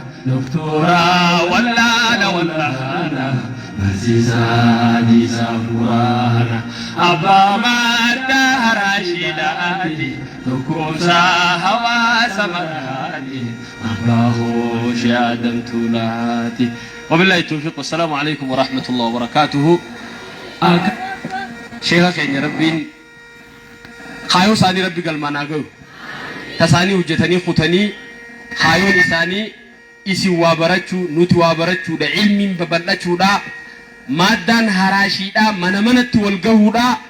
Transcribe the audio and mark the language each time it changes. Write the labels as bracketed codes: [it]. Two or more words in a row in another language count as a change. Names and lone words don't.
[om] Doktora wallaana wallaana. Barsiisaa hadiisaa furaana. Abbaa Maaddaa Haraashiidhaati, tokkumsa hawaasa maraati, abbaa Hooshee Adamtuulaati. [ar] وبالله التوفيق والسلام عليكم ورحمة الله وبركاته. [om] Ak-, Sheekha keenya Rabbiin kaayoo isaanii Rabbi galmaan haa gahu. Tasaanii hojjetanii kutanii kaayoon isaanii isin waa barachuu, nuti waa barachuudha, ilmiin babal'achuudha, maaddaan haraashiidha, mana manatti wal gahuudha.